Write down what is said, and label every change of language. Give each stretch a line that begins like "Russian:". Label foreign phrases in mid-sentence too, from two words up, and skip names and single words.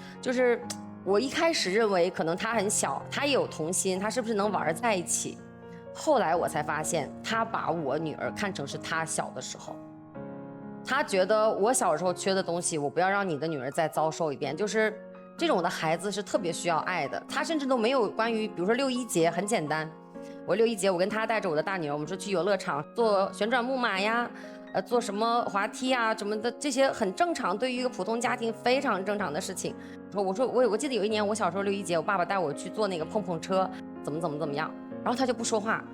Chinese: 就是我一開始認為可能他很小，他也有童心，他是不是能玩在一起？後來我才發現，他把我女兒看成是他小的時候。他覺得我小時候缺的東西，我不要讓你的女兒再遭受一遍。就是這種的孩子是特別需要愛的。他甚至都沒有關於，比如說6·1節，很簡單。我6·1節，我跟他帶着我的大女兒，我們說去遊樂場坐旋轉木馬呀，坐什麼滑梯啊什麼的，這些很正常，對於一個普通家庭非常正常的事情。我記得有一年我小時候6·1節，我爸爸帶我去坐那個碰碰車，怎麼樣，然後他就不說話。